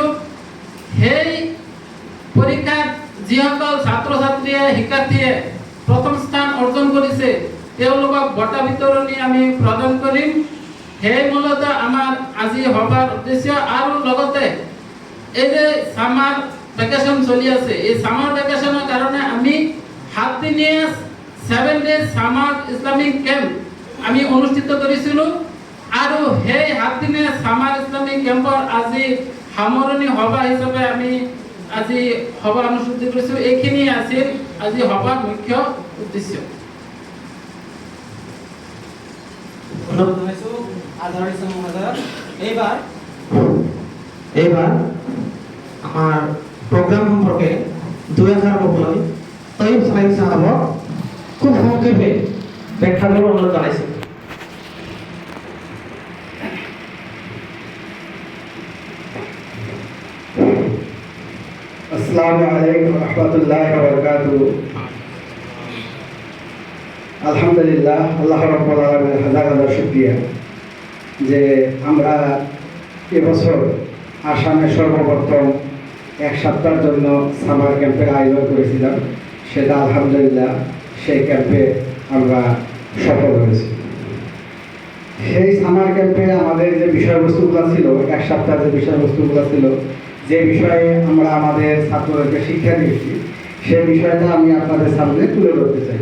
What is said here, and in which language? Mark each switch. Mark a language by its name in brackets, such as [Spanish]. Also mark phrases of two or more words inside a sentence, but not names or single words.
[Assamese] সেই পৰীক্ষাত যিসকল ছাত্ৰ ছাত্ৰীয়ে শিক্ষাৰ্থীয়ে প্ৰথম স্থান অৰ্জন কৰিছে তেওঁলোকক বঁটা বিতৰণী আমি প্ৰদান কৰিম। সেই মূলত আমাৰ আজি সভাৰ উদ্দেশ্য। আৰু লগতে এই যে [English] summer vacation [Assamese] চলি আছে, এই [English] summer vacation [Assamese] কারণে আমি 7 দিনীয়া 7 [English] days summer Islamic camp [Assamese] আমি অনুষ্ঠিত কৰিছিলো আৰু সেই 7 দিনীয়া [English] summer Islamic camp [Assamese] আজি সামৰণি সভা হিচাপে আমি আজি সভা অনুষ্ঠিত কৰিছো। এইখিনি আছিল আজি সভাৰ মুখ্য উদ্দেশ্য। এইবাৰ আমাৰ প্রোগ্রাম সম্পর্কে 2-1 বলই তৈব সাহেব সাহেবক খুব সংক্ষেপে ব্যাখ্যা করে অনুরোধ জানাইছে। [Arabic] السلام عليكم و رحمة الله و بركاته. [Bangla] আলহামদুলিল্লাহ, [Arabic] الله رب العالمين [Bangla] হাজার হাজার শুকরিয়া যে আমরা এবছর আসামে সর্বপ্রথম এক সপ্তাহের জন্য [English] summer camp [Bangla] আয়োজন করেছিলাম। সেটা আলহামদুলিল্লাহ সেই ক্যাম্পে আমরা সফল হয়েছি। সেই সামার ক্যাম্পে আমাদের যে বিষয়বস্তুগুলো ছিল, এক সপ্তাহের যে বিষয়বস্তুগুলো ছিল, যে বিষয়ে আমরা আমাদের ছাত্রদেরকে শিক্ষা দিয়েছি, সেই বিষয়টা আমি আপনাদের সামনে তুলে ধরতে চাই।